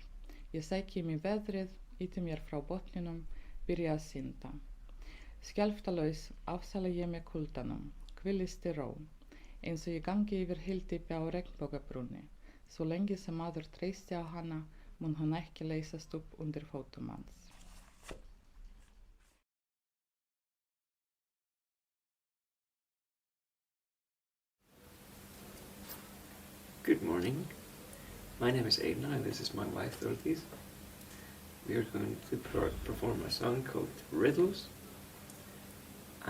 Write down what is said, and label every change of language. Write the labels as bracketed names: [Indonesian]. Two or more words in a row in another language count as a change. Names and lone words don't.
[Icelandic] Ég sæki mig veðrið, ýti mér frá botninum, byrja að synda. Skjálftalaus afsala ég með kuldanum, hvílist í ró, eins og ég gangi yfir hyldýpi á regnbogabrúnni. Svo lengi sem maður treysti á hana, mun hún ekki leysast upp undir fótum hans. [English] Good morning. My name is Aina, and this is my wife, Thordís. We are going to perform a song called Riddles.